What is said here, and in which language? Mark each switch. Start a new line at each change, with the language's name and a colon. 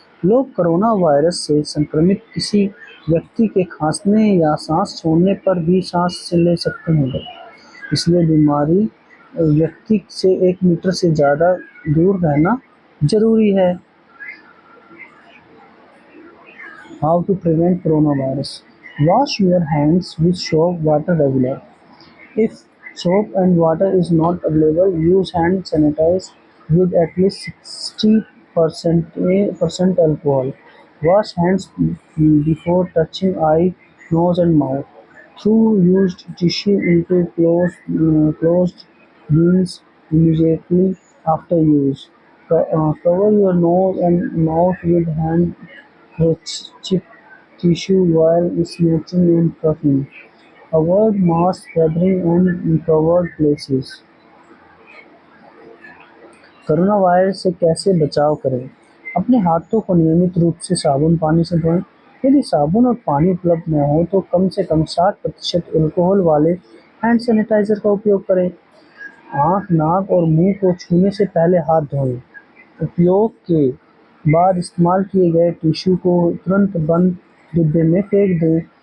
Hindi: लोग corona virus से संक्रमित किसी व्यक्ति के खांसने या सांस छोड़ने पर भी सांस ले सकते हैं। इसलिए बीमारी व्यक्ति से 1 मीटर से ज़्यादा दूर रहना जरूरी है।
English: How to prevent coronavirus? Wash your hands with soap water regular. If soap and water is not available, use hand sanitizer with at least 60% alcohol. Wash hands before touching eye, nose and mouth. Throw used tissue into closed bins immediately after use. Cover your nose and mouth with handkerchief tissue while snatching and coughing. Avoid mass gathering and covered places.
Hindi: Corona virus से कैसे बचाव करें? अपने हाथों को नियमित रूप से साबुन पानी से धोएं। यदि साबुन और पानी उपलब्ध न हो तो कम से कम 60% अल्कोहल वाले हैंड सैनिटाइजर का उपयोग करें। आँख, नाक और मुंह को छूने से पहले हाथ धोएं। उपयोग के बाद इस्तेमाल किए गए टिश्यू को तुरंत बंद डिब्बे में फेंक दें।